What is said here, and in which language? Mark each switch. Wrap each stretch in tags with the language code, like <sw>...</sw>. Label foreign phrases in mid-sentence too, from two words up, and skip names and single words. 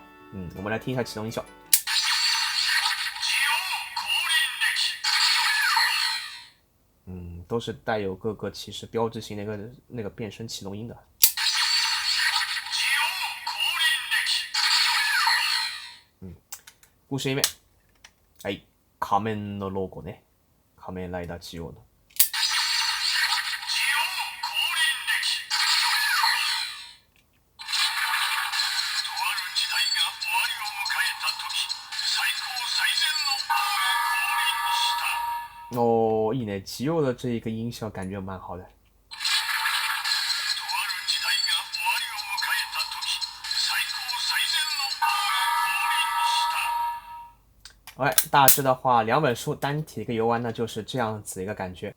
<zh>我们来听一下启动音效。都是带有各个骑士标志性的那个变身启动音的。故事页面，</zh> <ja>仮面のロゴね。仮面ライダージオの。哦，いいね，</ja> <zh>吉佑的这一个音效感觉蛮好的。大致的话，两本书单体一个游玩呢，就是这样子一个感觉。</zh>